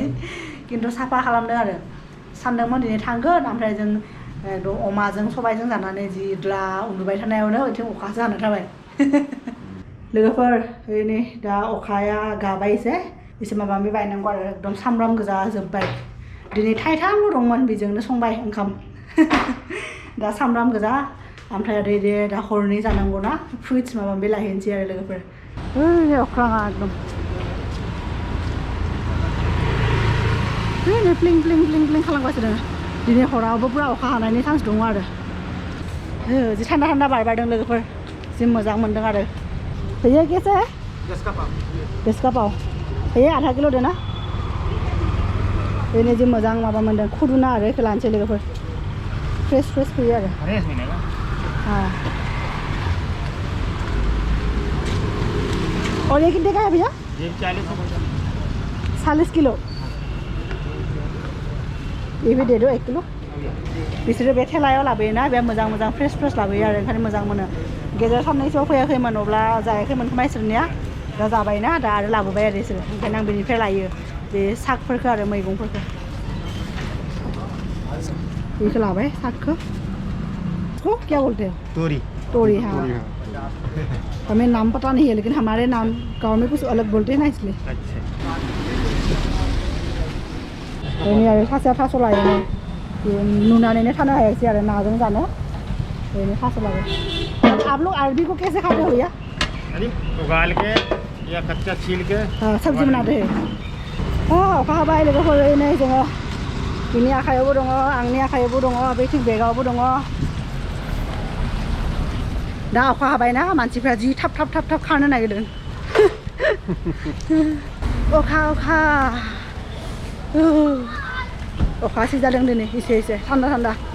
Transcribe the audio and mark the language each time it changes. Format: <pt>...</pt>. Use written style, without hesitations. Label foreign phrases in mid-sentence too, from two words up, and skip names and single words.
<brx>खिन्थु साफा खालामदों आरो सानदोंमोन दिनै थांगोन ओमफ्राय जों अमाजों सबायजों जानानै जि द्ला उन्दुबाय थानायावनो बिथिं अखासो हाना थाबाय लोगोफोर नै दा अखाया गाबाय एसे माबा माबि बायनांगौ आरो एकदम सामब्राम गोजा जोब्बाय दिनै थाइथामल' दंमोन बेजोंनो संबाय ओंखाम दा सामब्राम गोजा ओमफ्राय आरो दा हरनै जानांगौ ना फ्रुइट्स माबा माबि लाहैनोसै आरो लोगोफोर अख्राङा एकदम फ्लिं फ्लिं फ्लिं फ्लिं खालामगासिनो दिनै हरावबो पुरा अखा हानायनि चान्स दङ आरो जि थान्दा थान्दा बारबारदों लोगोफोर जि मोजां मोनदों आरो</brx> <hi>भैया कैसे है 10 का पाव भैया आधा किलो देना</hi> <brx>बेनो जि मोजां माबा मोनदों खुदुना आरो बेखौ लानोसै लोगोफोर फ्रेश फैयो आरो</brx> <hi>और ये कितने का है भैया 40 किलो ये भी दे दो 1 किलो</hi> <brx>बिसोरो बे थेलायाव लाबोयोना बे मोजां फ्रेश लाबोयो आरो ओंखायनो मोजां मोनो गेजेर साननैसोआव फैयाखैमोन अब्ला जायाखैमोन खोमा इसोरनिया दा जाबायना दा आरो लाबोबाय आरो इसोरो ओंखायनो आं बेनिफ्राय लायो बे सागफोरखौ आरो मैगंफोरखौ बेखौ लाबाय सागखौ</brx> <hi>क्या बोलते हो तोरी हाँ हमें नाम पता नहीं है लेकिन हमारे नाम गाँव में कुछ अलग बोलते हैं ना इसलिए</hi> <brx>आरो सासेया थास' लायो नुनानैनो थानो हायाखिसै आरो नाजों जानो ओरैनो थास' लायो</brx> <hi>आप लोग अरबी को कैसे खाते हो भैया उगाल के या कच्चा छील के सब्जी बनाते हैं</hi> <brx>अखा हाबाय लोगोफोर नै जोङो बिनि आखायावबो दङ आंनि आखायावबो दङ बैथिं बेगावबो दङ दा अखा हाबायना मानसिफ्रा जि थाब खारनो नागिरदों अखा सिजादों दिनै एसे थान्दा</brx>